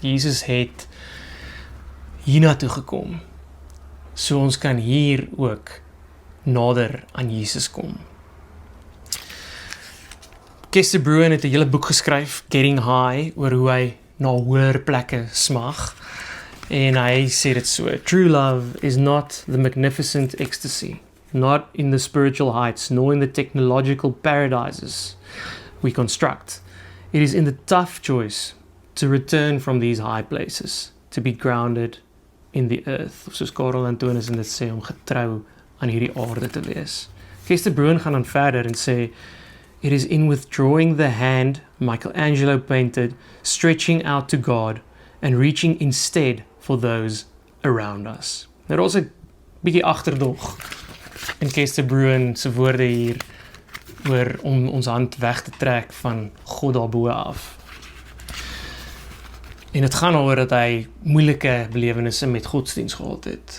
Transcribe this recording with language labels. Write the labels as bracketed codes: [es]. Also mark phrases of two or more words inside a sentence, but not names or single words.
[af] Jesus het hiernatoe gekom, so ons kan hier ook nader aan Jesus kom. Kester Bruin het 'n hele boek geskryf, Getting High, oor hoe hy na hoër plekke smag. En hy sê dit so: [en] True love is not the magnificent ecstasy, not in the spiritual heights, nor in the technological paradises we construct. It is in the tough choice to return from these high places, to be grounded in the earth. [af] Of soos Karel Antonis in dit sê, om getrou aan hierdie aarde te wees. Kester Bruin gaan dan verder en sê, [en] it is in withdrawing the hand Michelangelo painted, stretching out to God and reaching instead for those around us. [af] Nou daar's 'n bietjie agterdog in Kester Bruin se woorde hier oor om ons hand weg te trek van God daarbo af. En dit gaan oor dat hy moeilike belewennisse met godsdiens gehad het.